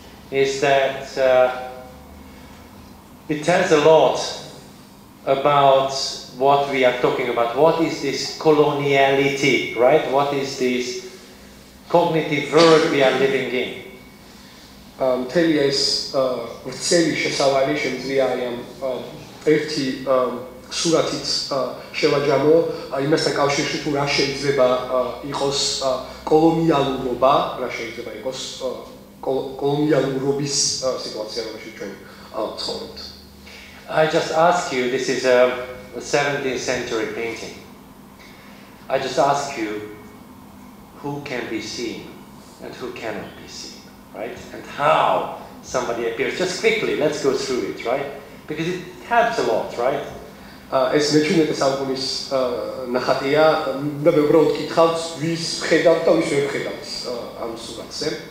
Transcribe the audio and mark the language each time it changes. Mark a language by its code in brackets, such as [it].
[en] Is that it tells a lot about what we are talking about. What is this coloniality, right? What is this cognitive world we are living in? [ka] მთელი ეს ვრცელი შესავალი შემიძლია ამ ერთი სურათით შევაჯამო იმასთან კავშირში თუ რა შეიძლება იყოს კოლონიალურობა, რა შეიძლება იყოს კოლონიალურობის სიტუაცია, რომელშიც ჩვენ ცხოვრობთ. [en] I just ask you, this is a 17th century painting. I just ask you who can be seen and who cannot be seen, right? And how somebody appears. Just quickly, let's go through it, right? Because it helps a lot, right? [ka] ეს მეჩვენეთ საუკუნის ნახატია და მე უბრალოდ გითხავთ ვის ხედავთ და ვის ვერ ხედავთ ამ სურათზე.